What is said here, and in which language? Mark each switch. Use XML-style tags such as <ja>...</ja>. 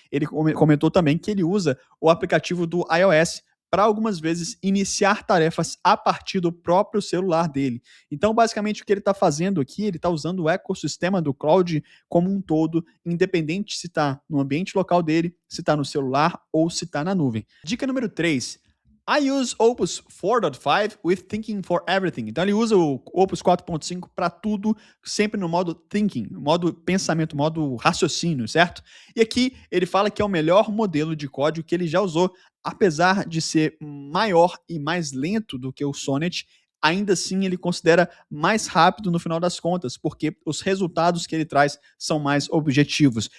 <pt>Ele comentou também que ele usa o aplicativo do iOS para algumas vezes iniciar tarefas a partir do próprio celular dele. Então, basicamente, o que ele está fazendo aqui, ele está usando o ecossistema do cloud como um todo, independente se está no ambiente local dele, se está no celular ou se está na nuvem. Dica número 3.</pt> <en>I use Opus 4.5 with Thinking for Everything.</en> <pt>Então ele usa o Opus 4.5 para tudo, sempre no modo thinking, modo pensamento, modo raciocínio, certo? E aqui ele fala que é o melhor modelo de código que ele já usou, apesar de ser maior e mais lento do que o Sonnet. Ainda assim, ele considera mais rápido no final das contas, porque os resultados que ele traz são mais objetivos.</pt>